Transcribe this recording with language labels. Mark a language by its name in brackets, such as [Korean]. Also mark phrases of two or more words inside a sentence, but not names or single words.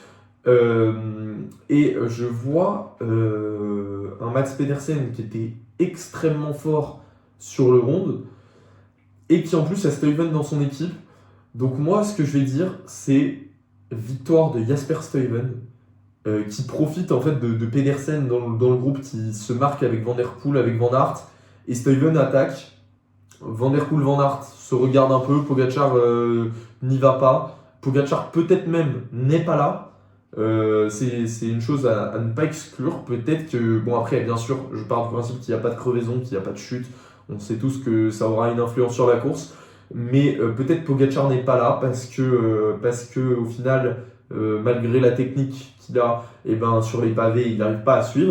[French] Et je vois un Mats Pedersen qui était extrêmement fort sur le round et qui en plus a Stuyven dans son équipe. Donc moi, ce que je vais dire, c'est victoire de Jasper Stuyven, qui profite en fait de Pedersen dans le groupe, qui se marque avec Van Der Poel, avec Van Aert, et Stuyven attaque. Van Der Poel, Van Aert se regarde un peu, Pogacar n'y va pas. Pogacar peut-être même n'est pas là. C'est une chose à ne pas exclure. Peut-être que, bon après bien sûr, je pars du principe qu'il n'y a pas de crevaison, qu'il n'y a pas de chute. On sait tous que ça aura une influence sur la course. Mais peut-être Pogacar n'est pas là parce que au final, malgré la technique qu'il a, et ben, sur les pavés, il n'arrive pas à suivre.